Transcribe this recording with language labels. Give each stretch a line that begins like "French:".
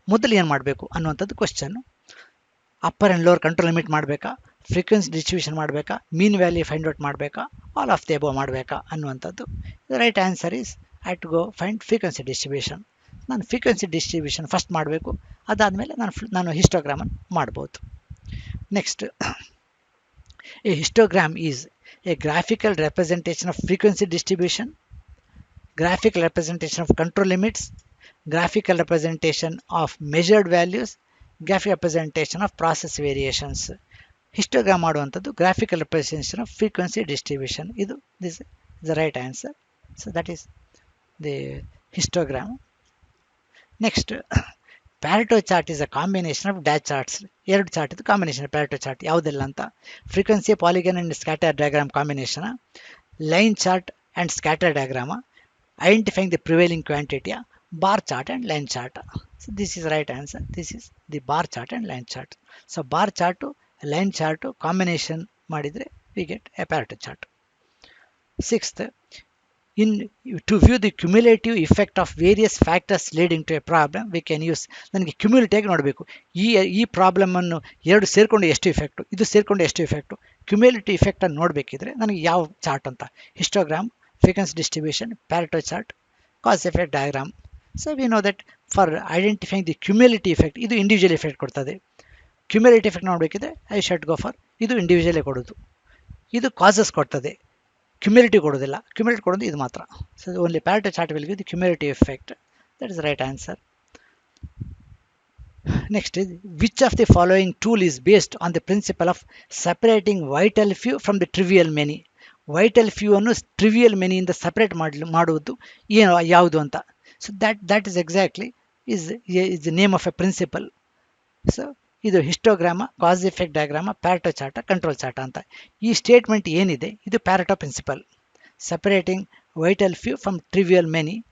Kannada: ಮೊದಲು ಏನು ಮಾಡಬೇಕು ಅನ್ನುವಂಥದ್ದು question. Upper and lower control limit ಮಾಡಬೇಕಾ, ಫ್ರೀಕ್ವೆನ್ಸಿ ಡಿಸ್ಟ್ರಿಬ್ಯೂಷನ್ ಮಾಡಬೇಕಾ, ಮೀನ್ ವ್ಯಾಲ್ಯೂ ಫೈಂಡ್ ಔಟ್ ಮಾಡಬೇಕಾ,
English: all of the above
Kannada: ಮಾಡಬೇಕಾ ಅನ್ನುವಂಥದ್ದು.
English: Right answer is I to go find frequency distribution.
Kannada: ನಾನು ಫ್ರೀಕ್ವೆನ್ಸಿ ಡಿಸ್ಟ್ರಿಬ್ಯೂಷನ್ ಫಸ್ಟ್ ಮಾಡಬೇಕು, ಅದಾದಮೇಲೆ ನಾನು ಹಿಸ್ಟೋಗ್ರಾಮನ್ನು ಮಾಡ್ಬೋದು.
English: Next, a histogram is a graphical representation of frequency distribution, graphical representation of control limits, graphical representation of measured values, graphic representation of process variations.
Kannada: Histogram ಮಾಡುವಂಥದ್ದು graphical representation off frequency distribution.
English: ಇದು this the right answer. So that is the histogram. Next, Pareto chart is a combination of dash charts.
Kannada: ಎರಡು chart ಇದು combination ಪ್ಯಾರೆಟೋ chart ಯಾವುದೆಲ್ಲ ಅಂತ: frequency polygon and scatter diagram combination, line chart and scatter ಡಯಾಗ್ರಾಮ, identifying the prevailing ಕ್ವಾಂಟಿಟಿಯ, bar chart and line chart.
English: So this is right answer. This is the bar chart and line chart. So bar chart line chart combination ಮಾಡಿದರೆ we get a Pareto chart. Sixth, in to view the cumulative effect of various factors leading to a problem we can use.
Kannada: ನನಗೆ cumulative ನೋಡಬೇಕು, ಈ problem ಅನ್ನು ಎರಡು ಸೇರಿಕೊಂಡು ಎಷ್ಟು effect, ಇದು ಸೇರಿಕೊಂಡು ಎಷ್ಟು ಇಫೆಕ್ಟು, ಕ್ಯುಮ್ಯುಲೇಟಿವ್ ಇಫೆಕ್ಟ್ ಅನ್ನು ನೋಡಬೇಕಿದ್ರೆ ನನಗೆ ಯಾವ ಚಾರ್ಟ್ ಅಂತ: histogram, frequency distribution, ಪ್ಯಾರೆಟೋ chart, cos effect diagram.
English: so we know that for identifying the cumulative effect,
Kannada: ಇದು ಇಂಡಿವಿಜುವಲ್ ಇಫೆಕ್ಟ್ ಕೊಡ್ತದೆ. Cumulative effect ನೋಡಬೇಕಿದ್ರೆ
English: I should go for
Kannada: ಇದು ಇಂಡಿವಿಜುವಲೇ ಕೊಡೋದು. ಇದು ಕಾಸಸ್ ಕೊಡ್ತದೆ, ಕ್ಯುಮ್ಯುಲೇಟಿವ್ ಕೊಡೋದಿಲ್ಲ. ಕ್ಯುಮ್ಯುಲೇಟಿವ್ ಕೊಡೋದು ಇದು ಮಾತ್ರ.
English: So only Pareto chart will give the cumulative effect. That is right answer. Next is which of the following tool is based on the principle of separating vital few from the trivial many.
Kannada: Vital few ಅನ್ನು trivial ಮೆನಿಯಿಂದ separate ಮಾಡುವುದು ಏನು ಯಾವುದು ಅಂತ.
English: So that is exactly is the name of a principle.
Kannada: So ಇದು ಹಿಸ್ಟೋಗ್ರಾಮ, ಕಾಸ್ effect ಡಯಾಗ್ರಾಮ, ಪ್ಯಾರೆಟೋ ಚಾರ್ಟ, control ಚಾರ್ಟ ಅಂತ. ಈ statement ಏನಿದೆ ಇದು ಪ್ಯಾರೆಟೋ principal,
English: Separating vital few from trivial many.